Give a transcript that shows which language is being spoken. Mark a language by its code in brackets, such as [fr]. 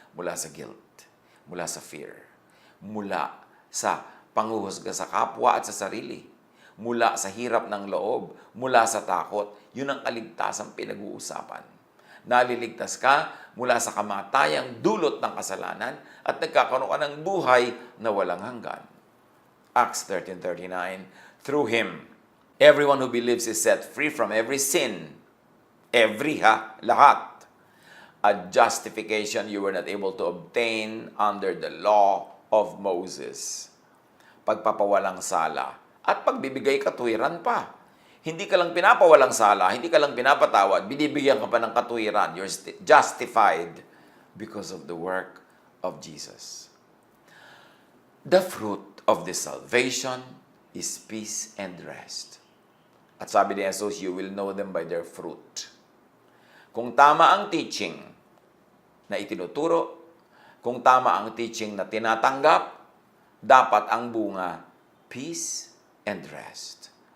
[tl] Mula sa guilt, mula sa fear, mula sa panghuhusga sa kapwa at sa sarili, mula sa hirap ng loob, mula sa takot. Yun ang kaligtasang pinag-uusapan. Naliligtas ka mula sa kamatayang dulot ng kasalanan at nagkakaroon ka ng buhay na walang hanggan. [en] Acts 13:39, through him, everyone who believes is set free from every sin. Every lahat. A justification you were not able to obtain under the law of Moses. [tl] Pagpapawalang sala at pagbibigay katwiran pa. Hindi ka lang pinapawalang sala, hindi ka lang pinapatawad, binibigyan ka pa ng katwiran. [en] You're justified because of the work of Jesus. The fruit of this salvation is peace and rest. [tl] At sabi ni [en] Jesus, you will know them by their fruit. [tl] Kung tama ang teaching na itinuturo, kung tama ang teaching na tinatanggap, dapat ang bunga, [en] peace and rest.